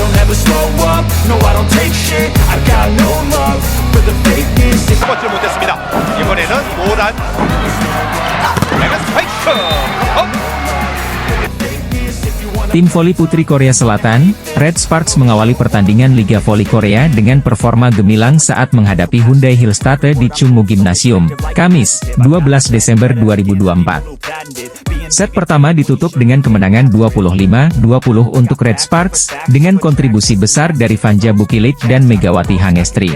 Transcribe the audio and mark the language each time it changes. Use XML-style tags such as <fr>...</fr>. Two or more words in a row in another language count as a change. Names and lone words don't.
<en>never slow up, no I don't take shit, I got no love for the fakeness.</en> <ko>뻗지 못했습니다. 이번에는 모란 내가 스파이크.</ko> <id>Tim voli putri Korea Selatan, Red Sparks mengawali pertandingan Liga Voli Korea dengan performa gemilang saat menghadapi Hyundai Hillstatte di Chungmu Gymnasium, Kamis, 12 Desember 2024. Set pertama ditutup dengan kemenangan 25-20 untuk Red Sparks, dengan kontribusi besar dari Vanja Bukilic dan Megawati Hangestri.</id>